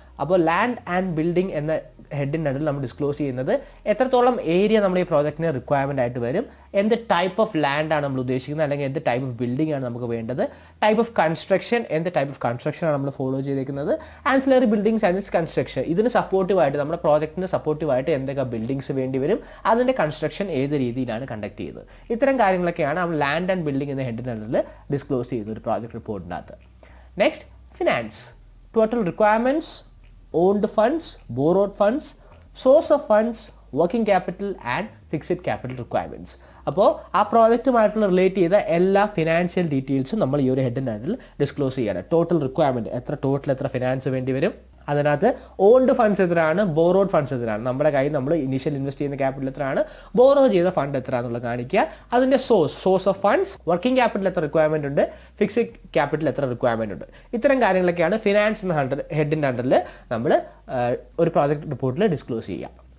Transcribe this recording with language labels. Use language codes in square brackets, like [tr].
[ml] അപ്പോൾ land and building എന്ന ഹെഡിൻ്റെ അടിയിൽ നമ്മൾ ഡിസ്ക്ലോസ് ചെയ്യുന്നത് എത്രത്തോളം ഏരിയ നമ്മുടെ ഈ പ്രോജക്റ്റിന് റിക്വയർമെൻ്റ് ആയിട്ട് വരും, എന്ത് ടൈപ്പ് ഓഫ് ലാൻഡ് ആണ് നമ്മൾ ഉദ്ദേശിക്കുന്നത്, അല്ലെങ്കിൽ എന്ത് ടൈപ്പ് ഓഫ് ബിൽഡിംഗ് ആണ് നമുക്ക് വേണ്ടത്, ടൈപ്പ് ഓഫ് കൺസ്ട്രക്ഷൻ, എന്ത് ടൈപ്പ് ഓഫ് കൺസ്ട്രക്ഷൻ ആണ് നമ്മൾ ഫോളോ ചെയ്തേക്കുന്നത്, [en] Ancillary buildings and its construction. [ml] ഇതിന് സപ്പോർട്ടീവായിട്ട് നമ്മുടെ പ്രോജക്റ്റിന് സപ്പോർട്ടീവായിട്ട് എന്തൊക്കെ ബിൽഡിങ്സ് വേണ്ടി വരും, അതിൻ്റെ കൺസ്ട്രക്ഷൻ ഏത് രീതിയിലാണ് കണ്ടക്ട് ചെയ്യുന്നത്, ഇത്തരം കാര്യങ്ങളൊക്കെയാണ് നമ്മൾ ലാൻഡ് ആൻഡ് ബിൽഡിംഗ് എന്ന ഹെഡിൻ്റെ അടിയിൽ ഡിസ്ക്ലോസ് ചെയ്യുന്നത് ഒരു project റിപ്പോർട്ടിനകത്ത്. [en] Next, finance, total requirements, owned funds, borrowed funds, source of funds, working capital and fixed capital requirements. [ml] അപ്പോൾ ആ പ്രോജക്റ്റുമായിട്ടുള്ള റിലേറ്റ് ചെയ്ത എല്ലാ ഫിനാൻഷ്യൽ ഡീറ്റെയിൽസും നമ്മൾ ഈ ഒരു ഹെഡിൻ്റെ അടിയിൽ ഡിസ്ക്ലോസ് ചെയ്യണം. ടോട്ടൽ റിക്വയർമെൻറ്റ്, എത്ര ഫിനാൻസ് വേണ്ടി വരും, അതിനകത്ത് ഓൺഡ് ഫണ്ട്സ് എത്രയാണ്, ബോറോഡ് ഫണ്ട്സ് എത്രയാണ്, നമ്മുടെ കയ്യിൽ നമ്മൾ ഇനീഷ്യൽ ഇൻവെസ്റ്റ് ചെയ്യുന്ന ക്യാപിറ്റൽ എത്രയാണ്, ബോറോ ചെയ്ത ഫണ്ട് എത്രയാണെന്നുള്ളത് കാണിക്കുക, അതിൻ്റെ source of funds, working capital എത്ര റിക്വയർമെൻ്റ് ഉണ്ട്, ഫിക്സ്ഡ് ക്യാപിറ്റൽ എത്ര റിക്വയർമെൻ്റ് ഉണ്ട്, ഇത്തരം കാര്യങ്ങളൊക്കെയാണ് ഫിനാൻസ് എന്ന ഹെഡിൻ്റെ അണ്ടറിൽ നമ്മൾ ഒരു പ്രോജക്റ്റ് റിപ്പോർട്ടിൽ ഡിസ്ക്ലോസ് ചെയ്യുക.